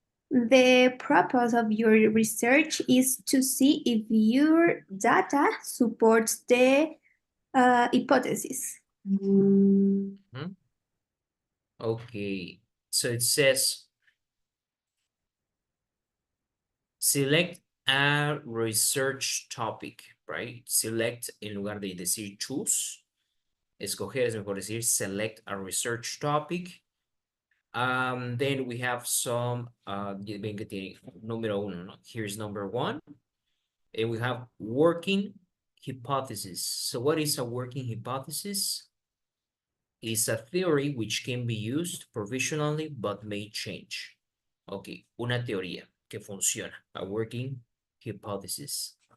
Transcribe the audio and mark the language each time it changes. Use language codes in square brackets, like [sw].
[en] The purpose of your research is to see if your data supports the hypothesis. Okay, so it says select a research topic, right? [es] Select en lugar de decir choose. Escoger es mejor decir [en] select a research topic. Then we have some, [es] ven que tiene número uno, ¿no? [en] Here's number one. And we have working hypothesis. So what is a working hypothesis? It's a theory which can be used provisionally but may change. [es] Okay, una teoría que funciona, [en] a working hypothesis.